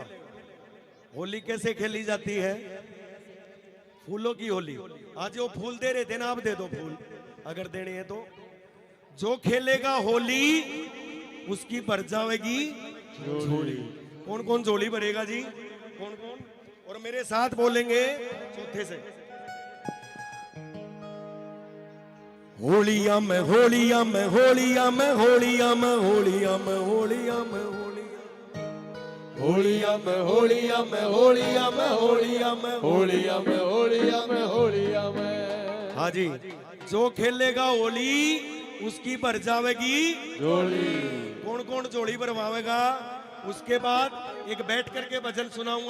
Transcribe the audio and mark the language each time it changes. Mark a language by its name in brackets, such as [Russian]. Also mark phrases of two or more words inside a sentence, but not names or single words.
[Hindi] होली कैसे खेली जाती है? फूलों की होली। आज वो फूल दे रहे थे ना, आप दे दो फूल अगर देने हैं तो। जो खेलेगा होली उसकी भर जाएगी झोली। कौन कौन झोली भरेगा जी? कौन कौन? और मेरे साथ बोलेंगे चौथे से। होलिया में होलिया में होलिया में होलिया में होलिया में होलिया में होलिया में होलिया में होलिया में होलिया में होलिया में होलिया में होलिया में। हाँ जी, जो खेलेगा होली उसकी भर जाएगी झोली। कौन कौन झोली भरवाएगा? उसके बाद एक बैठ करके भजन सुनाऊंगा।